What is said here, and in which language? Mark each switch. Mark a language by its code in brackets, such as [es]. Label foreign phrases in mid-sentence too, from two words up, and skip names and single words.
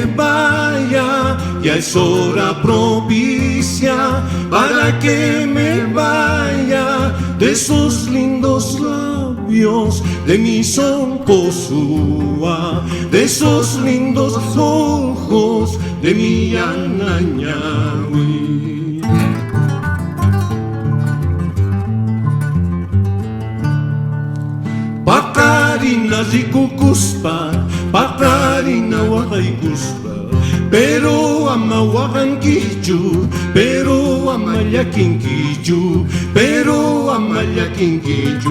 [es] vaya, ya es hora propicia para que me vaya de esos lindos labios de mi sonposúa, de esos lindos ojos de mi anañahui. [qu] Pakarina rikukuspa, pakarina wakaykuspa, pero ama wakankichu, pero ama yakinkichu, pero ama yakinkichu.